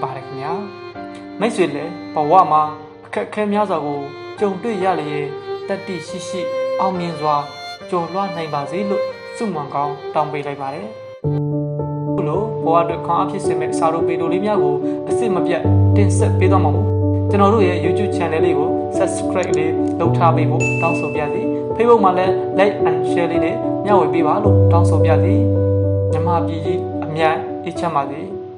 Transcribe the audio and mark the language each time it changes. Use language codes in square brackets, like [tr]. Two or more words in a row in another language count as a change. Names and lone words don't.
[my] ပါတယ်ခင်ဗျာမိတ်ဆွေလည်းဘဝမှာအခက်ခဲများစွာကိုကြုံတွေ့ရလျင်တတိရှိရှိအောင်မြင်စွာကျော်လွှားနိုင်ပါစေလို့ဆုမွန်ကောင်းတောင်းပေးလိုက်ပါတယ်ဘဝအတွက်ခွန်အားဖြစ်စေမဲ့စာရိုပေတိုလေးများကိုအစစ်မပြတ်တင်ဆက်ပေးသွားမှာမို့ကျွန်တော်တို့ရဲ့ YouTube channel လေးကို subscribe လေးလုပ်ထားပေးဖို့တောင်းဆိုပါရစေ Facebook မှာလည်း [en] like and share [my] လေးနဲ့မျှဝေပေးပါလို့တောင်းဆိုပြစီမြန်မာပြည်ကြီးအမြန်အေးချမ်းပါစေ